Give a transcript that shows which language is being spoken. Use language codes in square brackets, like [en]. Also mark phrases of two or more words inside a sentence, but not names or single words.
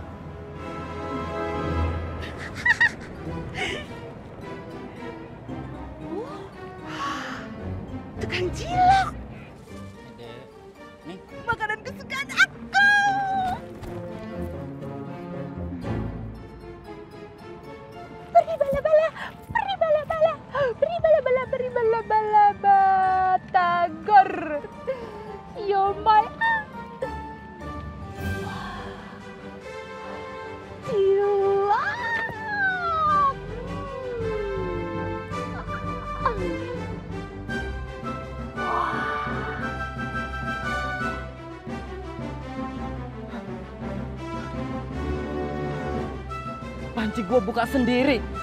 [id] Tukang cilok. Nih, makanan kesukaan aku. Peri bala-bala, peri bala-bala, peri bala-bala, peri bala-bala, batagor. [en] You're my cilok. [id] Panci gua buka sendiri.